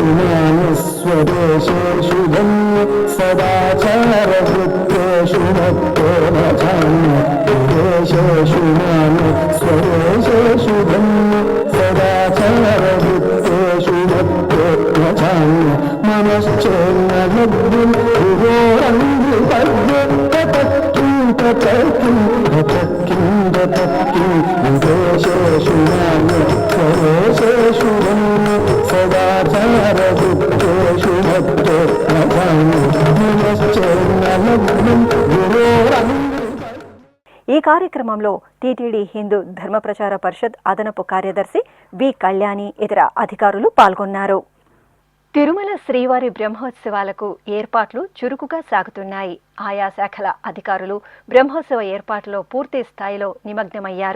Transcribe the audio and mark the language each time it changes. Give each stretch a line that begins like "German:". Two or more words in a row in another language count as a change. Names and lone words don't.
Sanskrit: स्वदेशेषु धन्य सदाचारवृत्तेषु भक्तो न जान्य देशेषु स्वदेशेषु धन्य सदाचारवृत्तेषु भक्तो न जान्य मनश्चेन्न लब्धुं विभोरङ्गिपद्य ततक्किं देशेषु स्वदेशेषु धन्य सदाचारवृत्तेषु भक्तो न जान्य मनश्चेन्न लब्धुं विभोरङ्गिपद्य.
Telugu: ఈ కార్యక్రమంలో టీటీడీ హిందూ ధర్మ ప్రచార పరిషత్ అదనపు కార్యదర్శి వి కళ్యాణి ఇతర అధికారులు పాల్గొన్నారు. తిరుమల శ్రీవారి బ్రహ్మోత్సవాలకు ఏర్పాట్లు చురుకుగా సాగుతున్నాయి. ఆయా శాఖల అధికారులు బ్రహ్మోత్సవ ఏర్పాట్లలో పూర్తి స్థాయిలో నిమగ్నమయ్యారు.